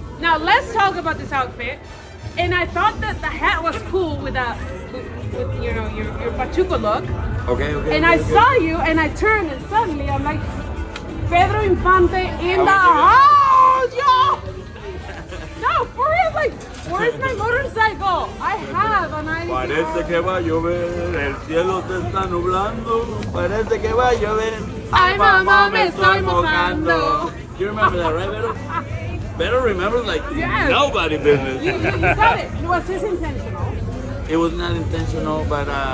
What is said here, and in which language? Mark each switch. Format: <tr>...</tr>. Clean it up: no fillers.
<en>Now let's talk about this outfit. And I thought that the hat was cool with you know your Pachuco look. Okay. And I saw you, and I turned, and suddenly I'm like, Pedro Infante in the house, yo! No, for real, like, where's my motorcycle? I have a nice.</en> <es>Parece que va a llover, el cielo se está nublando, parece que va a llover. Ay, mamá, me estoy mojando.</es> <en>You remember that, right, Beto? Beto remembers like Yes. nobody business. You got it. Was this intentional? It was not intentional, but</en>